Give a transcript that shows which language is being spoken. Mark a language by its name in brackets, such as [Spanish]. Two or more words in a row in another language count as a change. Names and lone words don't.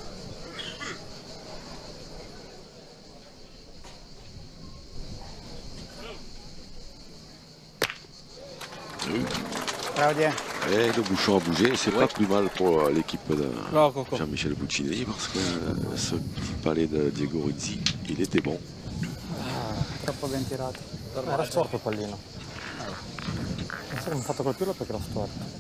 [French] Et le bouchon a bougé, c'est pas plus mal pour l'équipe de Jean-Michel Puccinelli parce que ce petit palais de Diego Rizzi, il était bon. [Italian] Troppo ben tirato. Era storto il pallino. Non so come ho fatto colpirlo perché l'ho storto.